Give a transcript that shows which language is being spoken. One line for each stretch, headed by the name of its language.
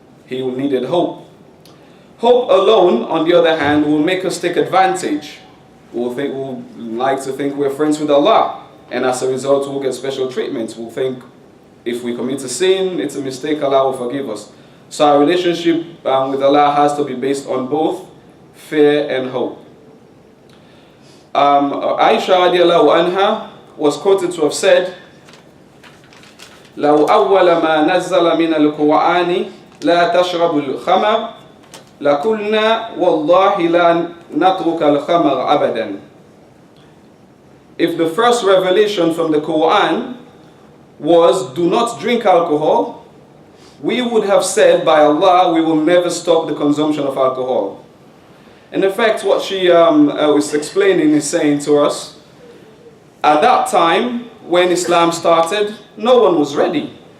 English: He needed hope. Hope alone, on the other hand, will make us take advantage. We'll like to think we're friends with Allah, and as a result, we'll get special treatment. We'll think if we commit a sin, it's a mistake, Allah will forgive us. So our relationship with Allah has to be based on both fear and hope. Aisha radiallahu anha was quoted to have said,
Arabic: لو أول ما نزل من القرآن لا تشرب الخمر لقلنا والله لا نترك الخمر أبدا.
English: If the first revelation from the Quran was do not drink alcohol, we would have said by Allah we will never stop the consumption of alcohol. And in fact, what she was explaining is saying to us, at that time when Islam started, no one was ready.